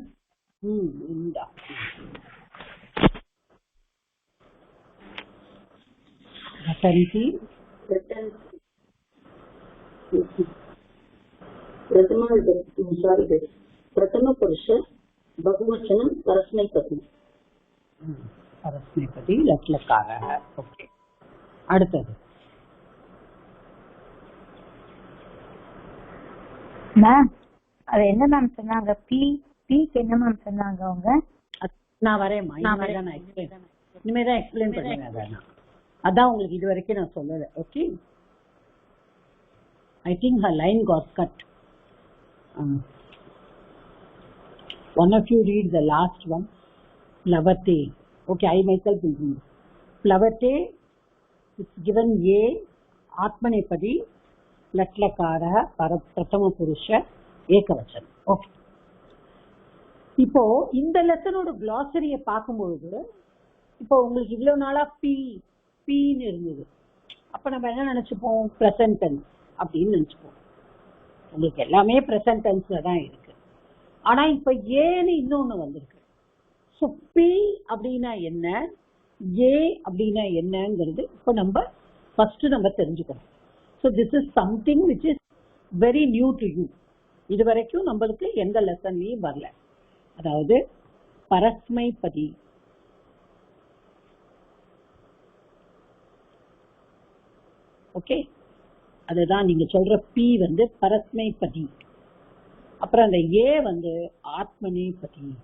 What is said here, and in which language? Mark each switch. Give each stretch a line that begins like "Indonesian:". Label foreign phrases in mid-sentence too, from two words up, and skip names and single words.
Sanskrit: इंदा रटन्ति प्रथम पुरुष बहुवचनं परस्मैपदी लट्लकारः.
Tamil: ओके, அடுத்தது மேம் அது என்ன மேம் சொன்னாங்க? பீக்கு என்ன மேம் சொன்னாங்க அவங்க? நான் வரேன்மா, இனிமேதான் எக்ஸ்பிளைன் பண்ணுவேன். அதான் உங்களுக்கு இது வரைக்கும் நான் சொல்லல. ஓகே,
English: I think her line got cut. One of you read the last one. Plavate. Okay, I myself will read. Plavate, it's given A,
Sanskrit: Atmanepadi, लट्लकारः प्रथम पुरुष ஏகவச்சனம்.
Tamil: ஓகே, இப்போ இந்த லெசனோட கிளாசரிய பார்க்கும்பொழுது இப்போ உங்களுக்கு இவ்வளவு நாளா பீன்னு இருந்தது. அப்ப நம்ம என்ன நினைச்சுப்போம்?
English: present tense
Tamil: அப்படின்னு நினைச்சுப்போம். உங்களுக்கு எல்லாமே
English: present tense-ல
Tamil: தான் இருக்கு. ஆனா இப்ப ஏன்னு இன்னொன்னு வந்திருக்கு. ஸோ பி அப்படின்னா என்ன, ஏ அப்படின்னா என்னங்கிறது இப்போ நம்ம ஃபர்ஸ்ட் நம்ம தெரிஞ்சுக்கணும்.
English: So this is something which is very new to you.
Tamil: இது வரைக்கும் நம்மளுக்கு எந்த லெசன்லயும் வரல. அதாவது பரஸ்மைபதி. ஓகே, அதுதான் நீங்க சொல்ற பி வந்து பரஸ்மைபதி. அப்புறம் அந்த ஏ வந்து ஆத்மநேபதி.